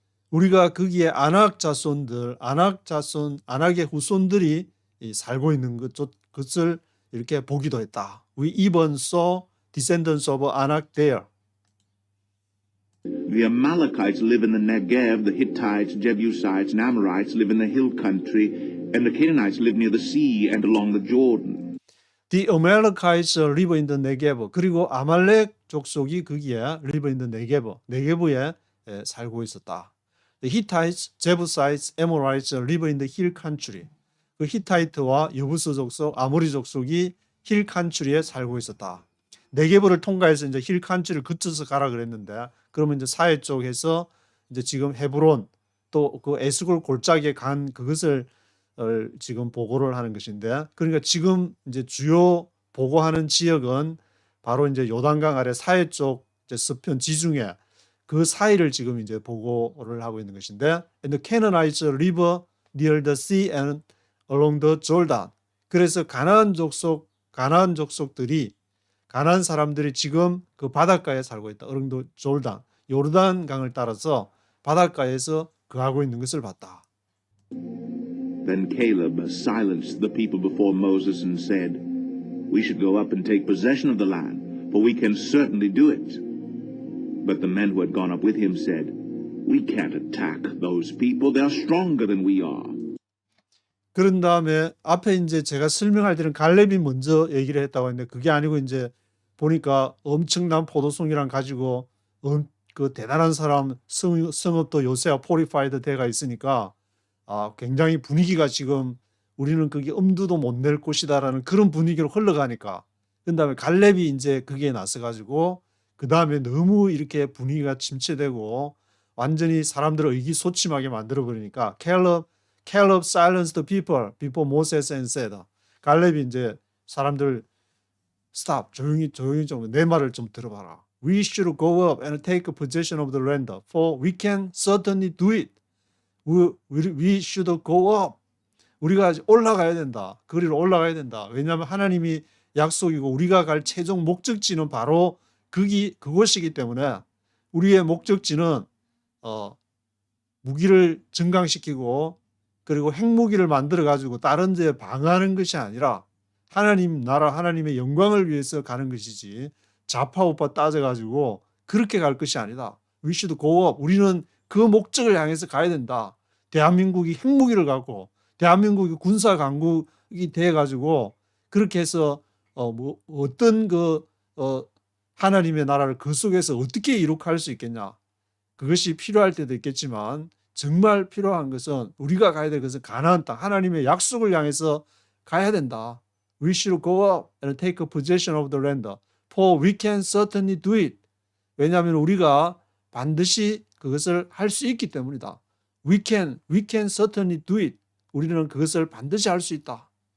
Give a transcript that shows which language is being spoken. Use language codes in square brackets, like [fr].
[ko] 우리가 거기에 아낙 자손들, 아낙의 후손들이 살고 있는 것을 이렇게 보기도 했다. [en] We even saw descendants of Anak there. The Amalekites live in the Negev, the Hittites, Jebusites, and Amorites live in the hill country, and the Canaanites live near the sea and along the Jordan. The Amalekites live in the Negev. [ko] 그리고 아말렉 족속이 거기에 [en] live in the Negev, [ko] 네게브에 살고 있었다. [en] The Hittites, Jebusites, Amorites live in the hill country. [ko] 그 히타이트와 여부스 족속, 아모리 족속이 힐 칸츄리에 살고 있었다. 네게브를 통과해서 이제 힐 칸츄리를 거쳐서 가라 그랬는데, 그러면 이제 사해 쪽에서 이제 지금 헤브론 또 그 에스골 골짜기에 간 그것을 지금 보고를 하는 것인데, 그러니까 지금 이제 주요 보고하는 지역은 바로 이제 요단강 아래 사해 쪽 이제 서편 지중해 그 사이를 지금 이제 보고를 하고 있는 것인데, [en] And the Canaanites live near the sea and along the Jordan. [ko] 그래서 가나안 족속들이 가나안 사람들이 지금 그 바닷가에 살고 있다. [en] along the Jordan. [ko] 요르단 강을 따라서 바닷가에서 거하고 있는 것을 봤다. [en] Then Caleb silenced the people before Moses and said, We should go up and take possession of the land, for we can certainly do it. But the men who had gone up with him said, We can't attack those people. They are stronger than we are. [ko] 그런 다음에 앞에 이제 제가 설명할 때는 갈렙이 먼저 얘기를 했다고 했는데, 그게 아니고 이제 보니까 엄청난 포도송이랑 가지고 그 대단한 사람 성읍도 요새와 포리파이드 돼가 있으니까 굉장히 분위기가 지금 우리는 거기 엄두도 못 낼 곳이다라는 그런 분위기로 흘러가니까, 그 다음에 갈렙이 이제 그게 나서 가지고 그 다음에 너무 이렇게 분위기가 침체되고 완전히 사람들을 의기소침하게 만들어 버리니까 [en] Caleb silenced the people before Moses and said. [ko] 갈렙이 이제 사람들 stop, 조용히 좀 내 말을 좀 들어봐라. [en] We should go up and take possession of the land, for we can certainly do it. We should go up. [ko] 우리가 올라가야 된다. 거리로 올라가야 된다. 왜냐하면 하나님이 약속이고 우리가 갈 최종 목적지는 바로 그곳이기 때문에 우리의 목적지는 무기를 증강시키고 그리고 핵무기를 만들어 가지고 다른 데 방어하는 것이 아니라 하나님 나라 하나님의 영광을 위해서 가는 것이지 좌파우파 따져 가지고 그렇게 갈 것이 아니다. [en] We should go up. [ko] 우리는 그 목적을 향해서 가야 된다. 대한민국이 핵무기를 갖고 대한민국이 군사 강국이 돼 가지고 그렇게 해서 어떤 하나님의 나라를 그 속에서 어떻게 이룩할 수 있겠냐. 그것이 필요할 때도 있겠지만 정말 필요한 것은 우리가 가야 될 것은 가나안 땅 하나님의 약속을 향해서 가야 된다. [en] We should go up and take possession of the land. For we can certainly do it. [ko] 왜냐하면 우리가 반드시 그것을 할 수 있기 때문이다. [en] We can certainly do it. [ko] 우리는 그것을 반드시 할 수 있다.